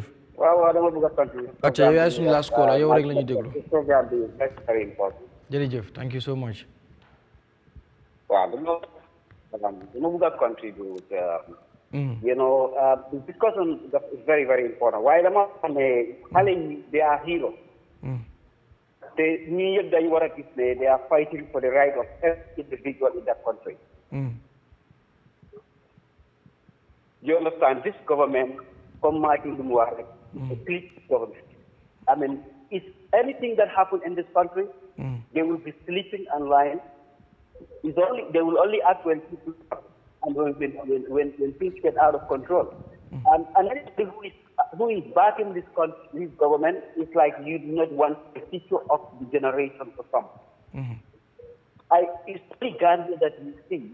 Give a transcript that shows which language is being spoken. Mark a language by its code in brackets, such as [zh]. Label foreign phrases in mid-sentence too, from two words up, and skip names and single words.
[wo] waaw dama bëgg a contribute acca yow yaay suñu [en] last call [wo] yow rek la ñuy déglu programme bi [en] very important [wo] jërëjëf [en] thank you so much [wo] waaw dama bëgg a contribute [en] you know the discussion is very very important [wo] waaye dama xam ne xale yi [en] they are heroes [wo] te ñii yëpp dañu war a gis ne [en] they are fighting for the right of every individual in that country you understand this government come Martin Lumwar a clique government I mean if anything that happens in this country they will be sleeping and lying they will only act when people and when things get out of control and anybody who is backing this government is like you do not want the future of the generation to come it's pretty Gambia that you see.